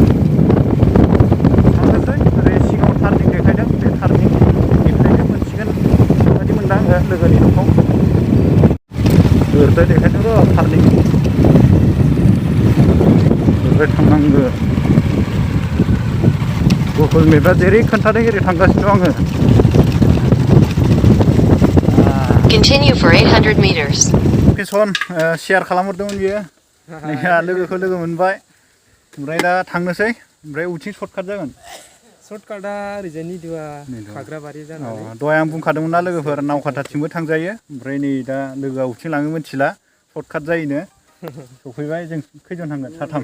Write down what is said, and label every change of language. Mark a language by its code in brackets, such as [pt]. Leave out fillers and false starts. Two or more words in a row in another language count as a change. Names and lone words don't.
[brx] थांनोसै ओरै सिगाङाव टार्निं देखायदों बे टार्निंनिफ्रायनो मोनसिगोन बायदि मोनदों आङो लोगोनि न'खौ ओरैजाय देखायदों र' टार्निं ओमफ्राय थांनांगौ गुगोल मेपआ जेरै खोन्थादों एरै थांगासिनो दं आङो [en] Continue for 800 meters. location share [brx] खालामहरदोंमोन बियो लोगोखौ लोगो मोनबाय ओमफ्राय दा थांनोसै ओमफ्राय उथिं सर्टकाट जागोन सर्टकाटा ओरैजाय निदुआ खाग्राबारि जानानै दहाय आं बुंखादोंमोन ना लोगोफोर नावखाथाथिंबो थांजायो ओमफ्राय नै दा लोगोआ उथिं लाङो मिथिला सर्टकाट जायोनो सफैबाय जों खैजन थांगोन साथाम